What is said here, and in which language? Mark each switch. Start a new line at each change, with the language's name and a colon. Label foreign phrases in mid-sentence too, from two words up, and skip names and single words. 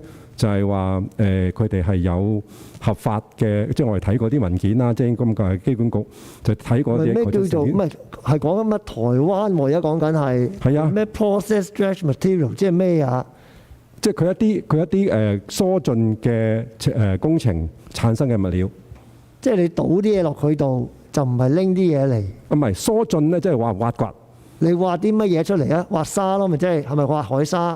Cantonese: 就係話佢哋係有合法嘅，即係我哋睇過啲文件啦，即係咁嘅機管局就睇過啲。咩叫做唔係講緊乜台灣喎？而家講緊係咩
English: processed dredged material，
Cantonese: 即係咩啊？即係佢一啲疏浚嘅工程產生嘅物料。即係你倒啲嘢落佢度，就唔係拎啲嘢嚟。唔係疏浚咧，即係挖掘。你挖啲乜嘢出嚟啊？挖沙咯，咪即係係咪挖海沙？